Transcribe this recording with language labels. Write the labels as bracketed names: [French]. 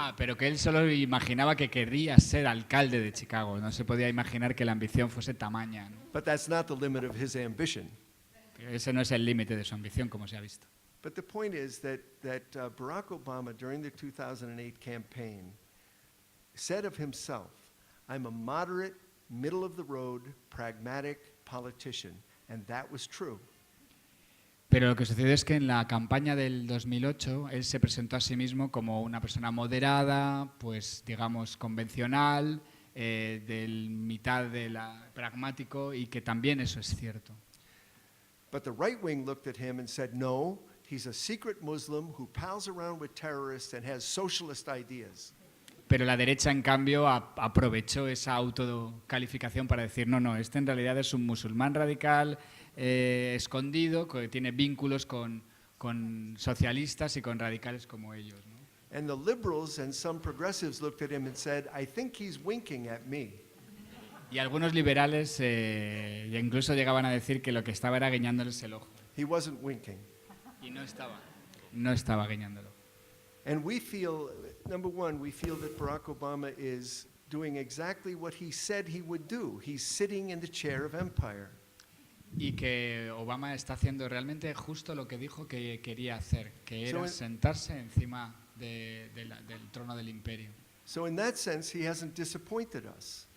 [Spanish] Ah, pero que él solo imaginaba que querría ser alcalde de Chicago. No se podía imaginar que la ambición fuese tamaña, ¿no? [English] But that's not the limit of his ambition. [Spanish] Ese no es el límite de su ambición, como se ha visto. [English] But the point is that Barack Obama, during the 2008 campaign, said of himself, I'm a moderate, middle-of-the-road, pragmatic politician. And that was true. [Spanish] Pero lo que sucedió es que en la campaña del 2008 él se presentó a sí mismo como una persona moderada, pues digamos convencional, del mitad de la pragmático, y que también eso es cierto. [English] But the right wing looked at him and said, no, he's a secret Muslim who pals around with terrorists and has socialist ideas. [Spanish] Pero la derecha, en cambio, aprovechó esa autocalificación para decir, no, este en realidad es un musulmán radical, escondido, que tiene vínculos con socialistas y con radicales como ellos, ¿no? [English] And the liberals and some progressives looked at him and said, I think he's winking at me. [Spanish] Y algunos liberales incluso llegaban a decir que lo que estaba era guiñándoles el ojo. [English] He wasn't winking. [Spanish] Y no estaba guiñándolo. [English] And we feel, number one, we feel that Barack Obama is doing exactly what he said he would do. He's sitting in the chair of empire. [Spanish] Y que Obama está haciendo realmente justo lo que dijo que quería hacer, que era sentarse encima del trono del imperio. [English] So in that sense, he hasn't disappointed us.